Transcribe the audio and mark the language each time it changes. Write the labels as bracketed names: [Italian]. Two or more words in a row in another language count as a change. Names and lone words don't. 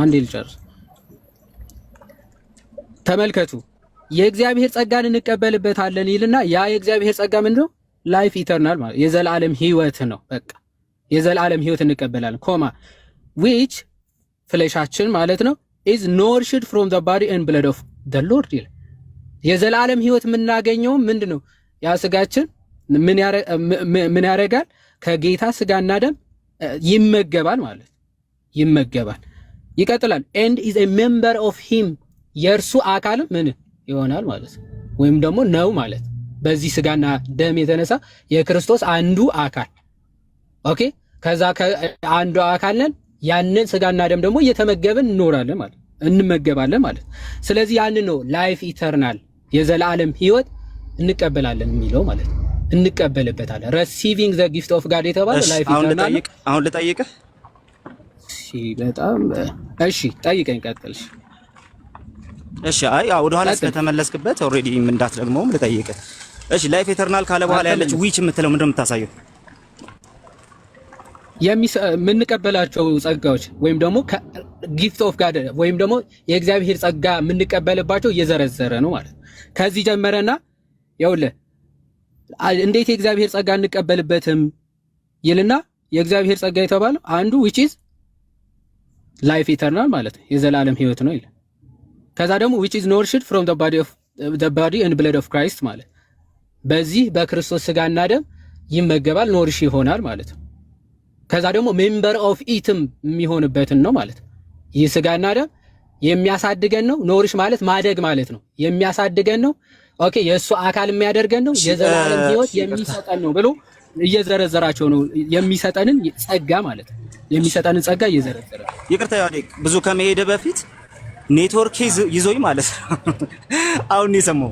[Amharic] አንዴ ልጨርስ። ተመልከቱ የእግዚአብሔር ጸጋን እንቀበልበታለን ይልና ያ የእግዚአብሔር ጸጋ ምንድነው? [English] life eternal [Amharic] ማለት የዘላለም ህይወት ነው። በቃ የዘላለም ህይወት እንቀበላለን ኮማ which ፍሌሻችን ማለት ነው [English] is nourished from the body and blood of the Lord [Amharic] ይላል። የዘላለም ህይወት የምናገኘው ምንድነው? ያ ስጋችን ምን ያደርጋል? ከጌታ ስጋና ደም ይመገባል ማለት ይመገባል። ይቀጥላል [English] and is a member of him [Amharic] የእርሱ አካል ምን ይሆናል ማለት ወይም ደግሞ ነው ማለት በዚህ ስጋና ደም የተነሳ የክርስቶስ አንዱ አካል ኦኬ። ከዛ አንዱ አካል ነን። ያንን ስጋና ደም ደግሞ እየተመገብን እንኖራለን ማለት እንመገባለን ማለት። ስለዚህ ያንን ነው [English] life eternal [Amharic] የዘላለም ህይወት እንቀበላለን የሚለው ማለት እንቀበልበታለን። [English] receiving the gift of God [Amharic] የተባለ [English] life eternal። [Amharic] አሁን ልጠይቅህ። እሺ በጣም እሺ ጠይቀኝ ቀጥልሽ። እሺ አይ ወደ ኋላ ስለተመለስክበት ኦሬዲ እንዳትደግመውም ልጠይቅህ። እሺ [English] life eternal [Amharic] ካለ በኋላ ያለች ዊች የምትለው ምንድነው የምታሳየው? የምንቀበላቸው ጸጋዎች ወይም ደግሞ [English] gift of God [Amharic] ወይም ደግሞ የእግዚአብሔር ጸጋ የምንቀበልባቸው እየዘረዘረ ነው ማለት። ከዚህ ጀመረና ይኸውልህ እንዴት የእግዚአብሔር ጸጋ እንቀበልበትም ይልና የእግዚአብሔር ጸጋ የተባለው አንዱ [English] which is life eternal [Amharic] ማለት የዘላለም ህይወት ነው ይላል። ከዛ ደግሞ [English] which is nourished from the body and blood of Christ [Amharic] ማለት በዚህ በክርስቶስ ስጋና ደም ይመገባል ኖሪሽ ይሆናል ማለት ነው። ከዛ ደግሞ ሜምበር [English] of it [Amharic] የሚሆንበትን ነው ማለት ይህ ስጋና ደም የሚያሳድገን ነው። ኖሪሽ ማለት ማደግ ማለት ነው። የሚያሳድገን ነው። ኦኬ የእሱ አካል የሚያደርገን ነው። የዘላለም ህይወት የሚሰጠን ነው ብሎ እየዘረዘራቸው ነው። የሚሰጠንን ጸጋ ማለት የሚሰጠንን ጸጋ እየዘረዘረ ይቅርታ ያዴ ብዙ ከመሄድ በፊት ኔትወርክ ይዞኝ ማለት ነው። አሁን የሰማው